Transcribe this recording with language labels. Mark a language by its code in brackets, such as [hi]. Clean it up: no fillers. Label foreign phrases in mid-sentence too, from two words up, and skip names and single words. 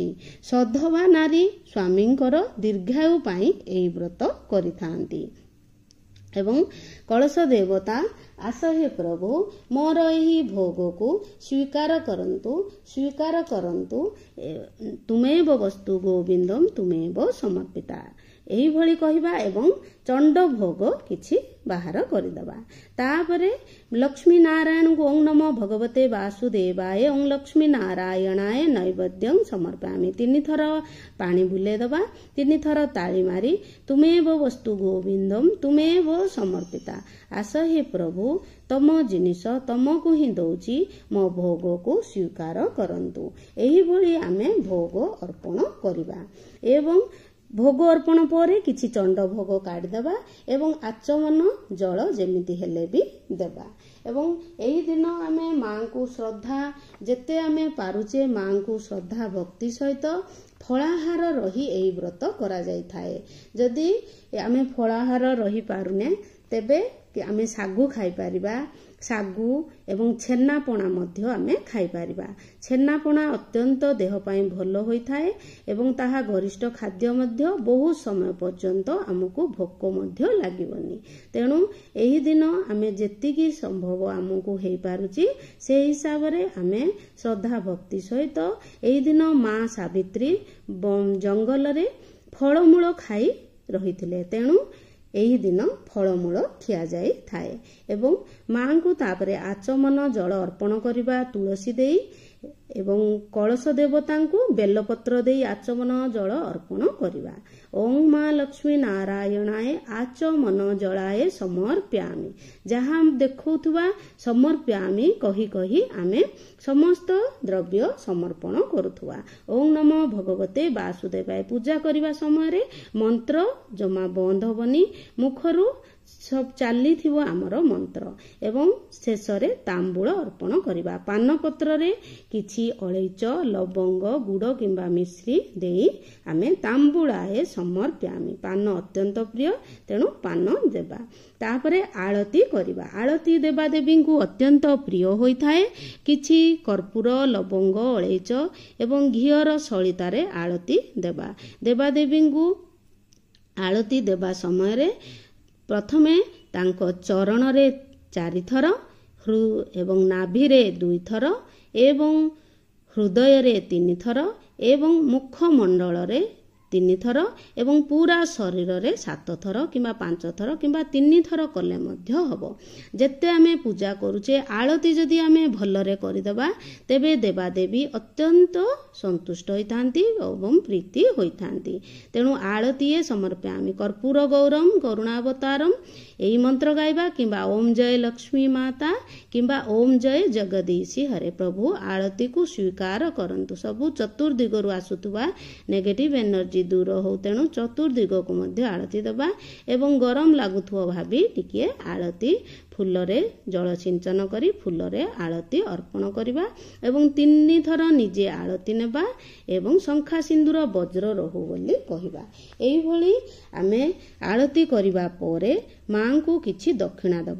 [or] ସଧବା ନାରୀ ସ୍ୱାମୀଙ୍କର ଦୀର୍ଘାୟୁ ପାଇଁ ଏହି ବ୍ରତ କରିଥାନ୍ତି। ଏବଂ କଳସ ଦେବତା ଆସ ହେ ପ୍ରଭୁ ମୋର ଏହି ଭୋଗ କୁ ସ୍ୱୀକାର କରନ୍ତୁ [sa] तुमेव वस्तु गोविंदम तुमेव समर्पिता। [or] ଏହି ଭଳି କହିବା ଏବଂ ଚଣ୍ଡ ଭୋଗ କିଛି ବାହାର କରିଦବା। ତାପରେ ଲକ୍ଷ୍ମୀ ନାରାୟଣ କୁ [sa] ओं नमो भगवते वासुदेवाय ओं लक्ष्मी नारायणाय नैवेद्यं समर्पयामि। [or] 3 ଥର ପାଣି ବୁଲେ ଦବା, 3 ଥର ତାଳି ମାରି [sa] तुमेव वस्तु गोविंदम तुमेव समर्पिता। [or] ଆସ ହେ ପ୍ରଭୁ ତମ ଜିନିଷ ତମ କୁ ହିଁ ଦଉଚି, ମୋ ଭୋଗ କୁ ସ୍ୱୀକାର କରନ୍ତୁ। ଏହି ଭଳି ଆମେ ଭୋଗ ଅର୍ପଣ କରିବା। ଏବଂ ଭୋଗ ଅର୍ପଣ ପରେ କିଛି ଚଣ୍ଡ ଭୋଗ କାଢ଼ି ଦେବା ଏବଂ ଆଚମନ ଜଳ ଯେମିତି ହେଲେ ବି ଦେବା। ଏବଂ ଏହି ଦିନ ଆମେ ମା' କୁ ଶ୍ରଦ୍ଧା ଯେତେ ଆମେ ପାରୁଛେ ମା' କୁ ଶ୍ରଦ୍ଧା ଭକ୍ତି ସହିତ ଫଳାହାର ରହି ଏହି ବ୍ରତ କରା ଯାଇ ଥାଏ। ଯଦି ଆମେ ଫଳାହାର ରହି ପାରୁନେ ତେବେ ଆମେ ସାଗୁ ଖାଇ ପାରିବା। ସାଗୁ ଏବଂ ଛେନାପୋଡ଼ା ମଧ୍ୟ ଆମେ ଖାଇ ପାରିବା। ଛେନାପୋଡ଼ା ଅତ୍ୟନ୍ତ ଦେହ ପାଇଁ ଭଲ ହୋଇ ଥାଏ ଏବଂ ତାହା ଗରିଷ୍ଠ ଖାଦ୍ୟ ମଧ୍ୟ ବହୁତ ସମୟ ପର୍ଯ୍ୟନ୍ତ ଆମକୁ ଭୋକ ମଧ୍ୟ ଲାଗିବନି। ତେଣୁ ଏହି ଦିନ ଆମେ ଯେତିକି ସମ୍ଭବ ଆମକୁ ହେଇ ପାରୁଛି ସେ ହିସାବ ରେ ଆମେ ଶ୍ରଦ୍ଧା ଭକ୍ତି ସହିତ ଏହି ଦିନ ମା' ସାବିତ୍ରୀ ଜଙ୍ଗଲ ରେ ଫଳମୂଳ ଖାଇ ରହିଥିଲେ। ତେଣୁ ଏହି ଦିନ ଫଳମୂଳ ଖିଆ ଯାଇ ଥାଏ। ଏବଂ ମା' କୁ ତାପରେ ଆଚମନ ଜଳ ଅର୍ପଣ କରିବା ତୁଳସୀ ଦେଇ ଏବଂ କଳସ ଦେବତାଙ୍କୁ ବେଲପତ୍ର ଦେଇ ଆଚମନ ଜଳ ଅର୍ପଣ କରିବା। [sa] ओं मां लक्ष्मी नारायणाय आचमन जलाय समर्पयामि। [or] ଯାହା ଦେଖଉଥିବା ସମର୍ପୟାମି କହି କହି ଆମେ ସମସ୍ତ ଦ୍ରବ୍ୟ ସମର୍ପଣ କରୁଥିବା। [sa] ओं नमो भगवते वासुदेवाय [or] ପୂଜା କରିବା ସମୟ ରେ ମନ୍ତ୍ର ଜମା ବନ୍ଦ ହବନି, ମୁଖରୁ ସବୁ ଚାଲି ଥିବ ଆମର ମନ୍ତ୍ର। ଏବଂ ଶେଷରେ ତାମ୍ବୁଲ ଅର୍ପଣ କରିବା। ପାନ ପତ୍ର ରେ କିଛି ଅଳେଇଚ ଲବଙ୍ଗ ଗୁଡ଼ କିମ୍ବା ମିଶ୍ରି ଦେଇ ଆମେ [sa] तांबूलाए समर्पयामि। [or] ପାନ ଅତ୍ୟନ୍ତ ପ୍ରିୟ, ତେଣୁ ପାନ ଦେବା। ତାପରେ ଆଳତି କରିବା। ଆଳତି ଦେବା ଦେବୀ କୁ ଅତ୍ୟନ୍ତ ପ୍ରିୟ ହୋଇ ଥାଏ। କିଛି କର୍ପୂର ଲବଙ୍ଗ ଅଳେଇଚ ଏବଂ ଘିଅର ସଳିତାରେ ଆଳତି ଦେବା। ଦେବା ଦେବୀ କୁ ଆଳତି ଦେବା ସମୟ ରେ ପ୍ରଥମେ ତାଙ୍କୁ ଚରଣ ରେ 4 ଥର ଏବଂ ନାଭି ରେ 2 ଥର ଏବଂ ହୃଦୟ ରେ 3 ଥର ଏବଂ ମୁଖମଣ୍ଡଳ ରେ 3 ଥର ଏବଂ ପୂରା ଶରୀର ରେ 7 ଥର କିମ୍ବା 5 ଥର କିମ୍ବା 3 ଥର କଲେ ମଧ୍ୟ ହବ। ଯେତେ ଆମେ ପୂଜା କରୁଛେ ଆଳତି ଯଦି ଆମେ ଭଲରେ କରିଦବା ତେବେ ଦେବା ଦେବୀ ଅତ୍ୟନ୍ତ ସନ୍ତୁଷ୍ଟ ହୋଇଥାନ୍ତି ଏବଂ ପ୍ରୀତି ହୋଇଥାନ୍ତି। [sa] तेणु आळतीए समर्पयामि। कर्पूर गौरम करुणावतारम [or] ଏହି ମନ୍ତ୍ର ଗାଇବା କିମ୍ବା [hi] ओम जय लक्ष्मी माता [or] किंबा [hi] ओम जय जगदीशी हरे। [or] ପ୍ରଭୁ ଆଳତି କୁ ସ୍ୱୀକାର କରନ୍ତୁ। ସବୁ ଚତୁର୍ଦ୍ଦିଗରୁ ଆସୁଥିବା [en] negative energy [or] ଦୂର ହୋ, ତେଣୁ ଚତୁର୍ଦ୍ଦିଗ କୁ ମଧ୍ୟ ଆଳତି ଦେବା ଏବଂ ଗରମ ଲାଗୁଥିବ ଭାବି ଟିକେ ଆଳତି ଫୁଲରେ ଜଳ ସିଞ୍ଚନ କରି ଫୁଲରେ ଆଳତି ଅର୍ପଣ କରିବା ଏବଂ 3 ଥର ନିଜେ ଆଳତି ନେବା ଏବଂ ଶଙ୍ଖା ସିନ୍ଦୂର ବଜ୍ର ରହୁ ବୋଲି କହିବା। ଏହି ଭଳି ଆମେ ଆଳତି କରିବା ପରେ ମା' କୁ କିଛି ଦକ୍ଷିଣା ଦବା।